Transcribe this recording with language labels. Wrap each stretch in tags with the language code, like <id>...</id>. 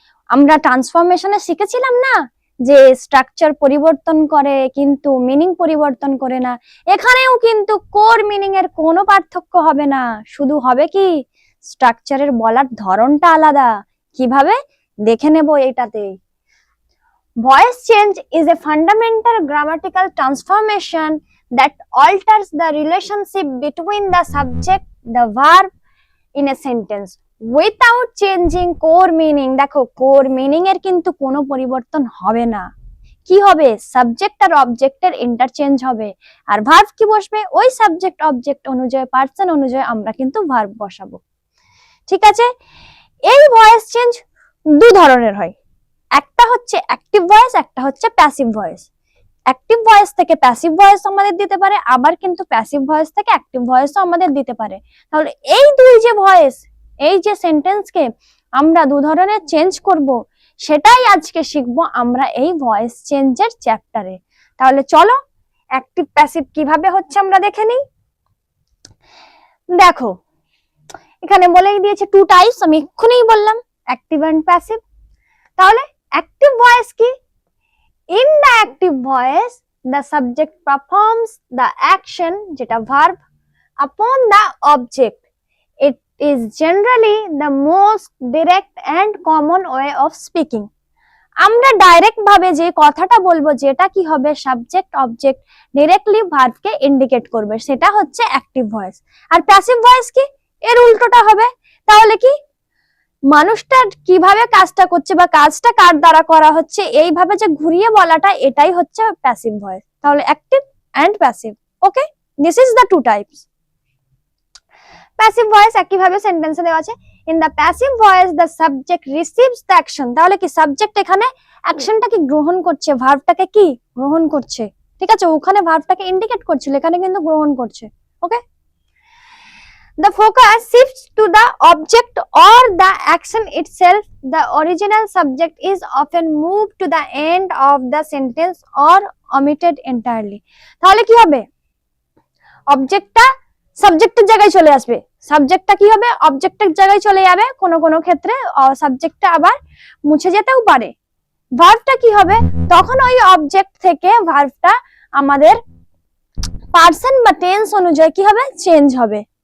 <bn>আমরা ট্রান্সফরমেশনে শিখেছিলাম না, যে স্ট্রাকচার পরিবর্তন করে কিন্তু মিনিং পরিবর্তন করে না। এখানেও কিন্তু কোর মিনিং এর কোনো পার্থক্য হবে না, শুধু হবে কি স্ট্রাকচারের বলার ধরনটা আলাদা। কিভাবে? দেখে নেব এটাতে।</bn> <en>Voice change is a fundamental grammatical transformation that alters the relationship between the subject, the verb in a sentence without changing core meaning.</en> <bn>দেখো, core meaning এর কিন্তু কোনো পরিবর্তন হবে না। কি হবে? সাবজেক্ট আর অবজেক্টের ইন্টারচেঞ্জ হবে, আর ভার্ব কি বসবে? ওই সাবজেক্ট অবজেক্ট অনুযায়ী, পার্সন অনুযায়ী আমরা কিন্তু ভার্ব বসাবো। ঠিক আছে, এই ভয়েস চেঞ্জ দু ধরনের হয়। একটা হচ্ছে অ্যাক্টিভ ভয়েস, একটা হচ্ছে প্যাসিভ ভয়েস। অ্যাক্টিভ ভয়েস থেকে প্যাসিভ ভয়েস আমাদের দিতে পারে, আবার কিন্তু প্যাসিভ ভয়েস থেকে অ্যাক্টিভ ভয়েসও আমাদের দিতে পারে। তাহলে এই দুই যে ভয়েস, এই যে সেন্টেন্সকে আমরা দু ধরনের চেঞ্জ করব, সেটাই আজকে শিখবো আমরা এই ভয়েস চেঞ্জের চ্যাপ্টারে। তাহলে চলো অ্যাক্টিভ প্যাসিভ কিভাবে হচ্ছে আমরা দেখে নিই। দেখো, এখানে বলেই দিয়েছে টু টাইপস, আমি এক্ষুনি বললাম অ্যাক্টিভ এন্ড প্যাসিভ। তাহলে অ্যাক্টিভ ভয়েস কি?</bn> <en>In the active voice, the subject performs the action,</en> <bn>যেটা</bn> <en>verb, upon the object. It is generally the most direct and common way of speaking.</en> <bn>আমরা direct ভাবে যে কথাটা বলবো, যেটা কি হবে সাবজেক্ট অবজেক্ট ডিরেক্টলি ভার্বকে ইন্ডিকেট করবে, সেটা হচ্ছে অ্যাক্টিভ ভয়েস। আর প্যাসিভ ভয়েস কি? এর উল্টোটা হবে। তাহলে কি? মানুষটা কিভাবে কাজটা করছে বা কাজটা কার দ্বারা করা হচ্ছে, এইভাবে যে ঘুরিয়ে বলাটা, এটাই হচ্ছে প্যাসিভ ভয়েস। তাহলে active and passive. Okay,</bn> <en>This is the two types.</en> <bn>Passive voice একইভাবে সেন্টেন্সে দেওয়া আছে।</bn> <en>In the passive voice the subject receives the action.</en> <bn>তাহলে কি সাবজেক্ট এখানে অ্যাকশনটাকে গ্রহণ করছে, ভার্বটাকে কি গ্রহণ করছে। ঠিক আছে, ওখানে ভার্বটাকে ইন্ডিকেট করছিল, এখানে কিন্তু গ্রহণ করছে।</bn> <en>Okay, the focus shifts to the object or the action itself. The original subject is often moved to the end of the sentence or omitted entirely.</en> <bn>তাহলে কি হবে? অবজেক্টটা সাবজেক্টের জায়গায় চলে আসবে, সাবজেক্টটা কি হবে? অবজেক্টের জায়গায় চলে যাবে। কোনো কোনো ক্ষেত্রে সাবজেক্টটা আবার মুছে যেতেও পারে। ভার্বটা কি হবে? তখন ওই অবজেক্ট থেকে ভার্বটা আমাদের পার্সন বা টেন্স অনুযায়ী কি হবে? চেঞ্জ হবে।</bn>